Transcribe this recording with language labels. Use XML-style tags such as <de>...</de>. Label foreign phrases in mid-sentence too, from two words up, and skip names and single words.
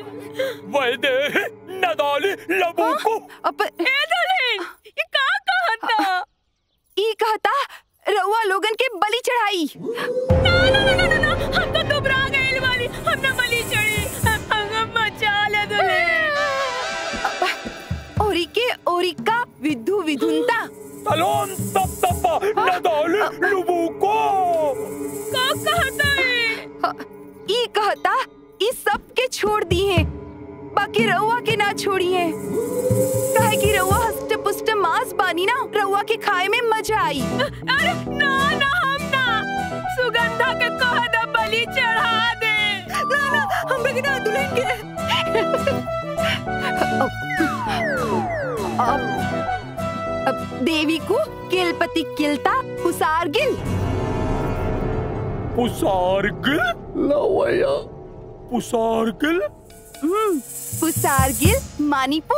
<bho>वैद्य नदाली लबूको ए दुल्हन ये का कहता ई कहता रउआ लोगन के बलि चढ़ाई। ना ना ना ना ना हम तो दुबरा गइल वाली हम ना बलि चढ़ी हम बचा ले दुल्हन ओरिका विधु विधुनता तलोन तप तपा नदाली लबूको का कहता है ई कहता ई सब के छोड़ दी है बाकी रउआ के ना छोड़ी है काहे कि रउआ हष्ट पुष्ट मांस बानी ना रउआ के खाए में मजा आई। अरे ना ना हम ना सुगंधा के कह द बलि चढ़ा दे ना ना हम के ना दुल्हन के अब देवी को किलपति किलता पुसारगिल पुसारगिल लवैया पुसारगिल पुसारगिल मानीपू</bho>